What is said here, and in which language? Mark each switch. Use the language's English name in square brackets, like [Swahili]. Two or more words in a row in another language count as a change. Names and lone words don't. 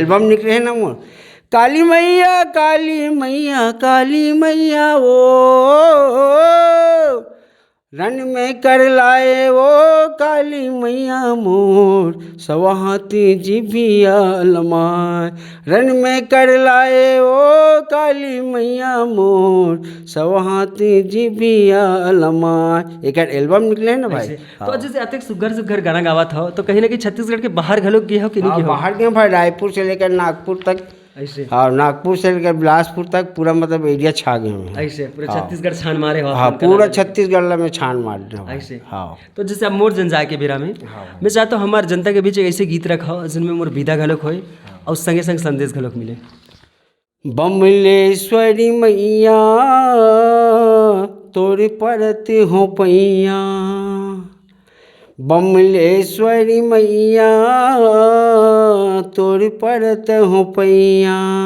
[Chhattisgarhi] एल्बम निकले है ना मोर काली मैया काली मैया काली मैया ओ रन में कर लाए वो काली मैया मोर सवाहती जिभिया लमाय रन में कर लाए वो काली मैया मोर सवाहती जिभिया लमाय। एक एल्बम निकले है ना भाई। तो जैसे अतेक सुघर गाना गावा था तो कहीं ना कहीं छत्तीसगढ़ के बाहर घलोक गए हो कि नहीं? बाहर गए भाई रायपुर से लेकर नागपुर तक ऐसे हाँ नागपुर से लेकर बिलासपुर तक पूरा मतलब एरिया छा गए हैं ऐसे पूरा छत्तीसगढ़ छान मारे हो? हाँ पूरा छत्तीसगढ़ में छान मार रहे ऐसे। हाँ तो जैसे अब मोर जन जाए के बेरा में मैं चाहता हूँ हमारे जनता के बीच एक ऐसे गीत रखा हो जिनमें मोर विदा घलोक होए और संगे संग संदेश घलोक मिले। बमलेश्वरी मैया तोर परत हो पैया, बमलेश्वरी मैया तोर परत हो पैया।